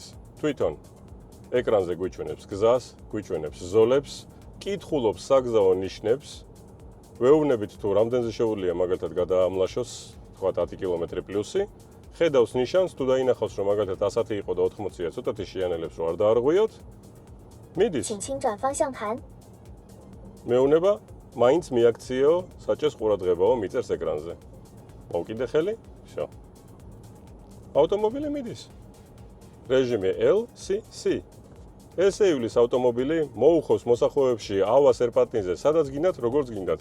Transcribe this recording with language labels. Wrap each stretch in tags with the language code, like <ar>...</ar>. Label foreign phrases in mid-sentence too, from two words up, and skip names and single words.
<ka>თვითონ ეკრანზე გვიჩვენებს გზას, გვიჩვენებს ზოლებს, კითხულობს საგზაო ნიშნებს, ვეუბნებით თუ რამდენზე შეუძლია მაგალითად გადაამლაშოს, თქვა 10 კილომეტრი პლუსი, ხედავს ნიშანს, თუ დაინახავს, რომ მაგალითად 100 იყო და 80-ია, ცოტათი შეანელებს, რომ არ დაარღვიოთ. მიდის.</ka> <zh>请轻转方向盘。</zh> <ka>მეუნება, მაინც მიაქციო, საჭეს ყურადღებაო მიწერს ეკრანზე. მოვკიდე ხელი, всё. ავტომობილი მიდის. რეჟიმი LCC. ესე ივლის ავტომობილი მოუხოს მოსახვეებში, ავა სერპანტინზე, სადაც გინდათ, როგორც გინდათ.</ka>